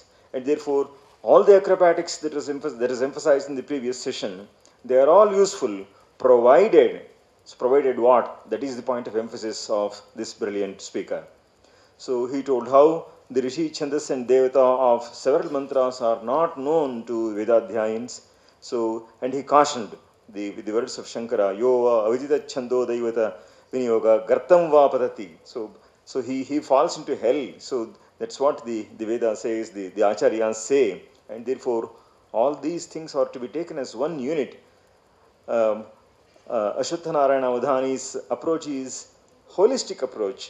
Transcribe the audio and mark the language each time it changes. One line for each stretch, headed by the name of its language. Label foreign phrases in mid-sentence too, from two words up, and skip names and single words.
English: And therefore, all the acrobatics that is emphasized in the previous session, they are all useful, provided what? That is the point of emphasis of this brilliant speaker. So he told how the Rishi, Chandas and Devata of several mantras are not known to Vedadhyayans. So, and he cautioned with the words of Shankara,
Sanskrit: Yova avidita chando daivata vinyoga gartam va padati.
English: So he falls into hell. So that's what the Veda says, the Acharyas say. And therefore, all these things are to be taken as one unit. Ashwatthana Narayana Vadhani's approach is holistic approach.